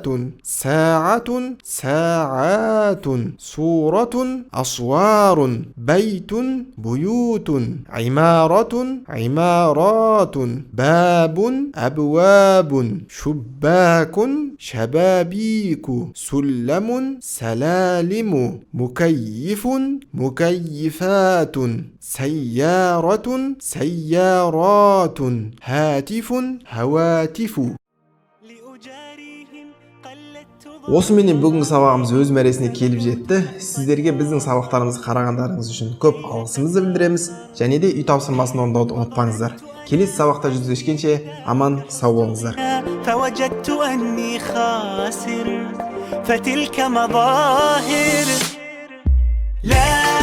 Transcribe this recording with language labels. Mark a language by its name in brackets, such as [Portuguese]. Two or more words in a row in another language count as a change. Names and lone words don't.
[Arabic] ساعة ساعات صورة أصوار بيت بيوت عمارة عمارات باب أبواب شباك شبابيك سلم سلالم مكيف مكيفات سيارة سيارات هاتف هواتف. [Kazakh] Осыменен бүгінгі сабағымыз өз мәресіне келіп жетті. Сіздерге біздің сабақтарымызды қарағандарыңыз үшін көп алғысымызды білдіреміз. Және де үй тапсырмасын орындауды ұмытпаңыздар. Келесі сабақта жүздескенше аман сау болыңыздар. [Arabic] فوجدت أني خاسر فتلك مظاهر لا